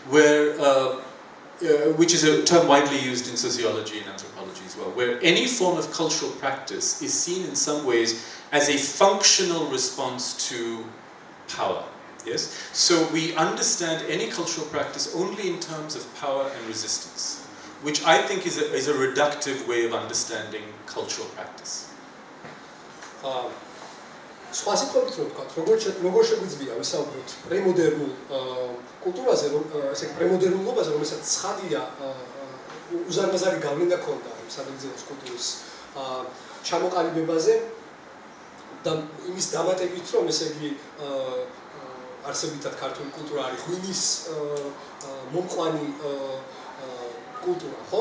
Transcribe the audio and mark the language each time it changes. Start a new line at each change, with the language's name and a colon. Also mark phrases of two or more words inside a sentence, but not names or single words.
English: Which is a term widely used in sociology and anthropology as well, where any form of cultural practice is seen in some ways as a functional response to power, yes? So we understand any cultural practice only in terms of power and resistance, which I think is a reductive way of understanding cultural practice.
Georgian: სხვა სიტყვებით რომ ვთქვათ, როგორ შეგვიძლია ვისაუბროთ პრემოდერნულ კულტურაზე, ესე პრემოდერნულობაზე, რომელსაც ცხადია უზარმაზარი გავლენა ჰქონდა საბერძნეთის კულტურის ჩამოყალიბებაზე და იმის დამატებით, რომ ესე იგი არსებითად ქართული კულტურა არის ლხინის მომყვანი კულტურა, ხო?